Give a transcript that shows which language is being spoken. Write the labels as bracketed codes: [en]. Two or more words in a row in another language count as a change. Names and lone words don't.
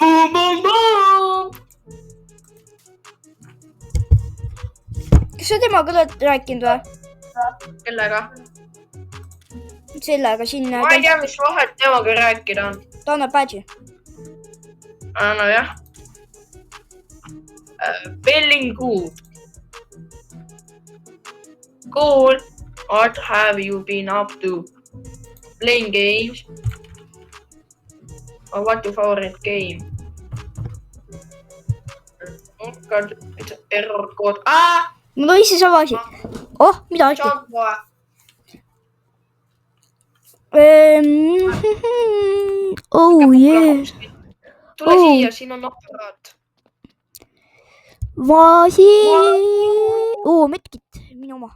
[et] Kas sa temaga oled rääkinud või? Kellega? Sellega siin... Ma ei tea, mis vahet temaga rääkida on. Ta annab badži. No jah. [en] Feeling good. Cool. What have you been up to? Playing games? Or what your favorite game? Oh god, it's an error code. [et] Mul oli see sama asi. Oh, mida asi? [en] Oh yeah. [et] Tule siia, siin on aparaat. Vasi. Medkit, minu oma.